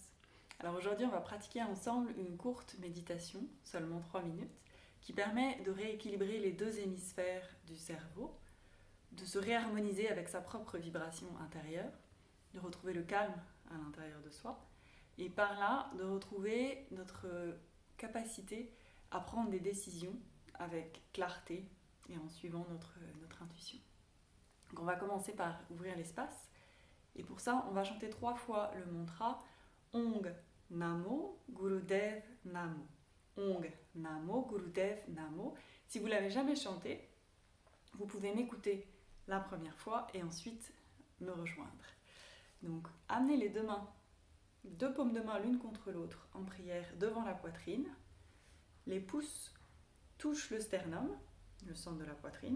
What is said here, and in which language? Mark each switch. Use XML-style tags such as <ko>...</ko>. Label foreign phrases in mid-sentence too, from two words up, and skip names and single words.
<fr>Alors aujourd'hui, on va pratiquer ensemble une courte méditation, seulement 3 minutes, qui permet de rééquilibrer les deux hémisphères du cerveau, de se réharmoniser avec sa propre vibration intérieure, de retrouver le calme à l'intérieur de soi, et par là, de retrouver notre capacité à prendre des décisions avec clarté et en suivant notre intuition. Donc on va commencer par ouvrir l'espace. Et pour ça, on va chanter 3 fois le mantra</fr> <sa>ओङ् नमो गुरुदेव नमो. ओङ् नमो गुरुदेव नमो.</sa> <fr>Si vous ne l'avez jamais chanté, vous pouvez m'écouter la première fois et ensuite me rejoindre. Donc, amenez les deux paumes de main l'une contre l'autre en prière devant la poitrine. Les pouces touchent le sternum, le centre de la poitrine.</fr>